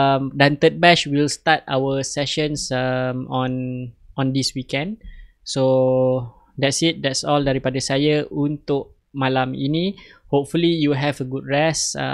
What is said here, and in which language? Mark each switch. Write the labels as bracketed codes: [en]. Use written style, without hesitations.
[en] Dan third batch will start our sessions on this weekend. So that's it. That's all [ms] daripada saya untuk malam ini. [en] Hopefully you have a good rest.